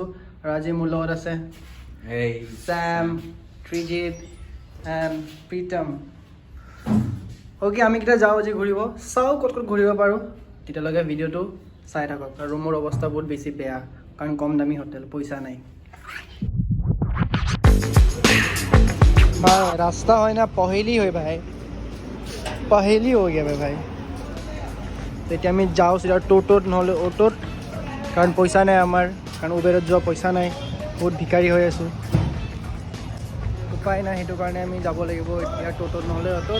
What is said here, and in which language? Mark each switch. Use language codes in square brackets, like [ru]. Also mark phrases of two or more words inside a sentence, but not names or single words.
[as] আৰু আজি মোৰ লগত আছে চেম, ত্ৰিজিত এণ্ড প্ৰীতম। অ'কে, আমি কেইটা যাওঁ আজি ঘূৰিব, চাওঁ ক'ত ঘূৰিব পাৰোঁ। তেতিয়ালৈকে ভিডিঅ'টো চাই থাকক। আৰু ৰুমৰ অৱস্থা বহুত বেছি বেয়া, কাৰণ কম দামী হোটেল, পইচা নাই। [hi] भाई रास्ता है ना पहेली हो भाई, पहेली हो गया भाई। [as] तो এতিয়া আমি যাওঁ চিধা টোটোত নহ'লে অটোত, কাৰণ পইচা নাই আমাৰ, কাৰণ উবেৰত যোৱা পইচা নাই, বহুত ভিকাৰী হৈ আছোঁ, উপায় নাই। সেইটো কাৰণে আমি যাব লাগিব এতিয়া টোটোত নহ'লে অটোত।